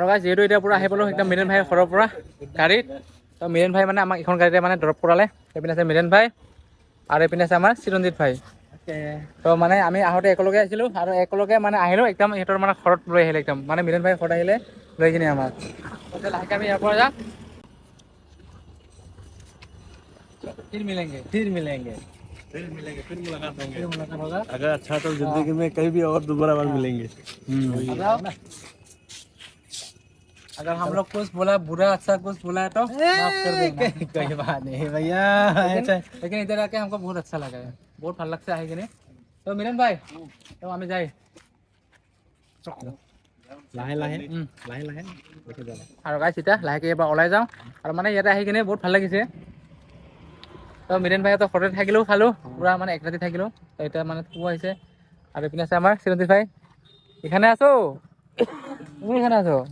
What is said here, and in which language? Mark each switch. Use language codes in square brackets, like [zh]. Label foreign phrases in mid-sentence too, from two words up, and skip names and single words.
[as] গাইজ যিহেতু এতিয়া পূৰা আহি পালোঁ একদম মিৰেণ ভাইৰ ঘৰৰ পৰা গাড়ীত তো মিৰেণ ভাই মানে আমাক এইখন গাড়ীতে মানে ড্ৰপ কৰালে এইপিনে আছে মিৰেণ ভাই আৰু এইপিনে আছে আমাৰ চিৰঞ্জিত ভাই তো মানে আমি আহোঁতে একেলগে আহিছিলোঁ আৰু একেলগে মানে আহিলোঁ একদম সিহঁতৰ মানে ঘৰত লৈ আহিলে একদম মানে মিৰেণ ভাই ঘৰত আহিলে লৈ কিনে আমাক লাহেকৈ আমি ইয়াৰ পৰা যাম [hi] फिर मिलेंगे फिर मिलेंगे फिर मुलाकात होगा अगर अच्छा तो जिंदगी में कहीं भी और दोबारा बार मिलेंगे अगर हम लोग कुछ बोला बुरा अच्छा कुछ बोला है तो माफ कर देना कोई बात नहीं भैया लेकिन इधर आके हमको बहुत अच्छा लगा है बहुत [as] ভাল লাগছে আহি কিনে তো মিলন ভাই তো আমি যাই [hi] লাহে লাহে লাহে লাহে [as] আৰু গাইছ এতিয়া লাহেকৈ এবাৰ ওলাই যাওঁ আৰু মানে ইয়াতে আহি কিনে বহুত ভাল লাগিছে তো মিৰেণ ভাই তো ঘৰতে থাকিলোঁ খালোঁ পূৰা মানে এক ৰাতি থাকিলোঁ তো এতিয়া মানে পুৱা আহিছে আৰু এইপিনে আছে আমাৰ চিৰঞ্জিত ভাই [bn] এখানে আছো তুমি এখানে আছো